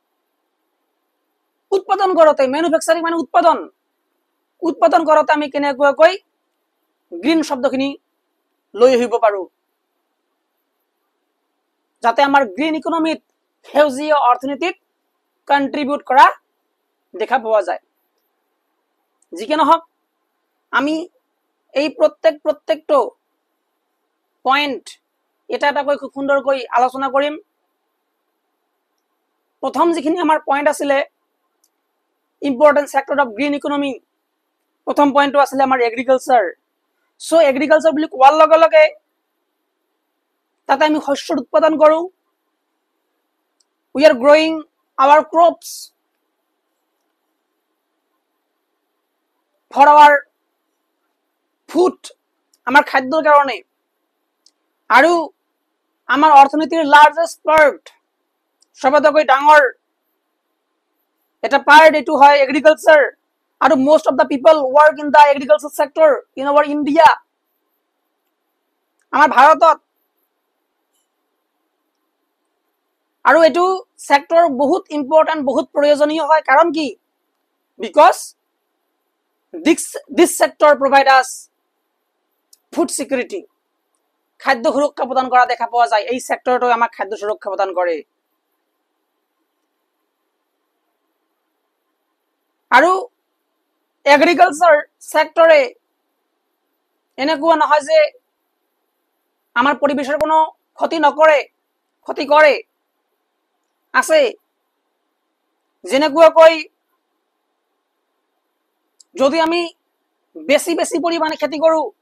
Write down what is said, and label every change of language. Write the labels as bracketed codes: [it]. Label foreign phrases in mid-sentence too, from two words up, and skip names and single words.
[as] উৎপাদন কৰোতে ম্যানুফ্যাকচারিং মানে উৎপাদন কৰোতে আমি কেনেকৈ গ্ৰীণ শব্দখিনি লৈ আহিব পাৰো যাতে আমাৰ গ্ৰীণ ইকোনমিত সেউজীয়া অৰ্থনীতিত কন্ট্ৰিবিউট কৰা দেখা পোৱা যায় যিকে নহওক আমি এই প্ৰত্যেকটো পয়েন্ট এটা এটাকৈ খুব সুন্দৰকৈ আলোচনা কৰিম প্ৰথম যিখিনি আমাৰ পয়েন্ট আছিলে [en] important sector of green economy [as] প্ৰথম পয়েন্টটো আছিলে আমাৰ এগ্ৰিকালচাৰ সো এগ্ৰিকালচাৰ বুলি কোৱাৰ লগে লগে তাতে আমি শস্যৰ উৎপাদন কৰো [en] we are growing our crops for our food [as] আমাৰ খাদ্যৰ কাৰণে আৰু আমাৰ অৰ্থনীতিৰ [en] largest part [as] সবতকৈ ডাঙৰ এটা পাৰ্ট এটো হয় এগ্ৰিকালচাৰ আৰু [en] most of the people work in the agriculture sector in our India [as] আমাৰ ভাৰতত আৰু এটো সেক্টৰ বহুত ইম্পৰ্টেন্ট বহুত প্ৰয়োজনীয় হয় কাৰণ কি [en] because this sector provide us food security [as] খাদ্য সুৰক্ষা প্ৰদান কৰা দেখা পোৱা যায় এই সেক্টৰটো আমাক খাদ্য সুৰক্ষা প্ৰদান কৰে আৰু এগ্ৰিকালচাৰ সেক্টৰে এনেকুৱা নহয় যে আমাৰ পৰিবেশৰ কোনো ক্ষতি নকৰে ক্ষতি কৰে আছে যেনেকৈ যদি আমি বেছি পৰিমাণে খেতি কৰো